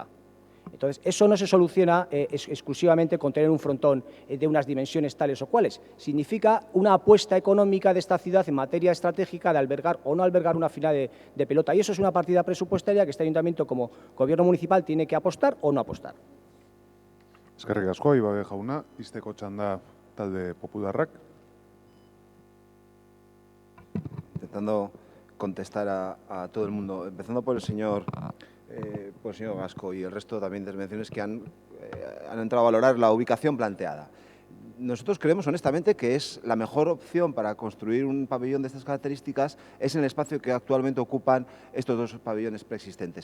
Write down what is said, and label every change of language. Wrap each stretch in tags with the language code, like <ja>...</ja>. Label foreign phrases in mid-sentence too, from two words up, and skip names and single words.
<es>Entonces, eso no se soluciona exclusivamente con tener un frontón de unas dimensiones tales o cuales. Significa una apuesta económica de esta ciudad en materia estratégica de albergar o no albergar una final de pelota. Y eso es una partida presupuestaria que este ayuntamiento como gobierno municipal tiene que apostar o no apostar.</es> <eu>Eskerrik asko, Ibabe jauna, izteko txanda talde popularrak.</eu> <es>Intentando contestar a todo el mundo, empezando por el señor Gasco y el resto también de intervenciones que han entrado a valorar la ubicación planteada. Nosotros creemos honestamente que es la mejor opción para construir un pabellón de estas características es en el espacio que actualmente ocupan estos 2 pabellones preexistentes.</es>